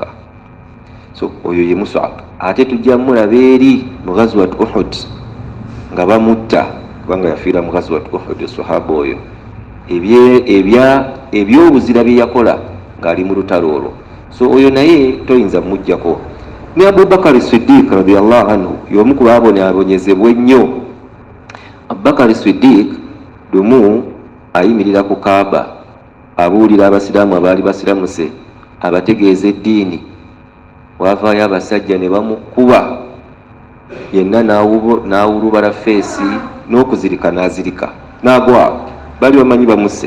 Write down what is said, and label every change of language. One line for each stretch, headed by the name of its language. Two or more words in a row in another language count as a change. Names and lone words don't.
Ganda: So oyo ye Mus'ab. Ate tujja mulaba eri mu Ghazwat Uhud nga bamutta, kubanga yafiira mu Ghazwat Uhud sahaba oyo, ebyobuzira bye yakola ng'ali mu lutalo olwo. So oyo naye toyinza mujjako. Ne Abubakar Siddiq
Arabic: رضي الله عنه
Ganda: y'omu ku baabonyabonyezebwa ennyo. Abubakar Siddiq lumu ayimirira ku Kaaba abuulira abasiraamu abaali basiramuse, abategeeza eddiini. Wavaayo abasajja ne bamukuba, yenna n'awulubala feesi, n'okuzirika n'azirika n'agwa, bali bamanyi bamuse.